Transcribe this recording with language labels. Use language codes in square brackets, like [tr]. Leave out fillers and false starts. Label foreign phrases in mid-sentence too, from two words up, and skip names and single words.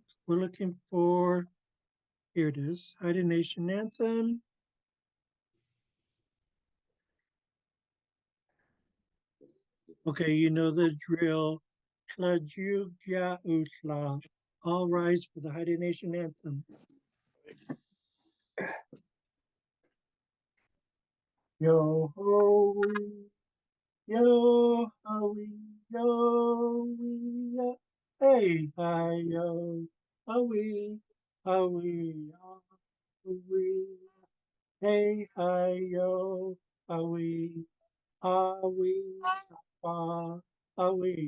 [en] We're looking for, here it is, Haida Nation Anthem. Okay, you know the drill. [hai] Klajugya Utla. [en] All rise for the Haida Nation Anthem. Yo ho, yo ho, yo, hey, hi, yo, ho, ho, hey, hi, yo, ho, ho, ah, ho,